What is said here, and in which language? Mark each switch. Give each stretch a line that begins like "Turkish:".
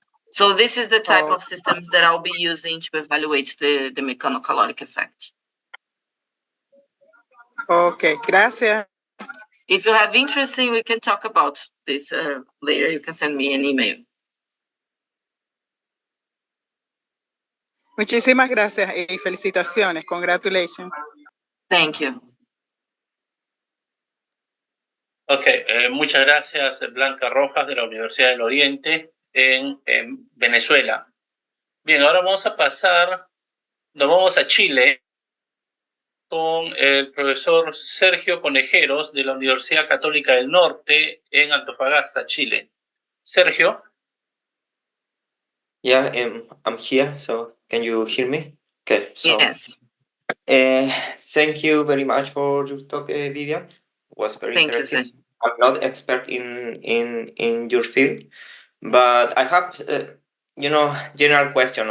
English: So this is the type of systems that I'll be using to evaluate the mechanocaloric effect.
Spanish: Okay, gracias.
English: If you have interest, we can talk about this later. You can send me an email.
Spanish: Muchísimas gracias y felicitaciones.
English: Congratulations. Thank you.
Spanish: Okay, muchas gracias, Blanca Rojas de la Universidad del Oriente en Venezuela. Bien, ahora nos vamos a Chile con el profesor Sergio Conejeros de la Universidad Católica del Norte en Antofagasta, Chile. Sergio.
English: Yeah, I'm here, so can you hear me? Okay, so yes. Thank you very much for your talk, Vivian. It was very interesting. I'm not expert in your field, but I have general question.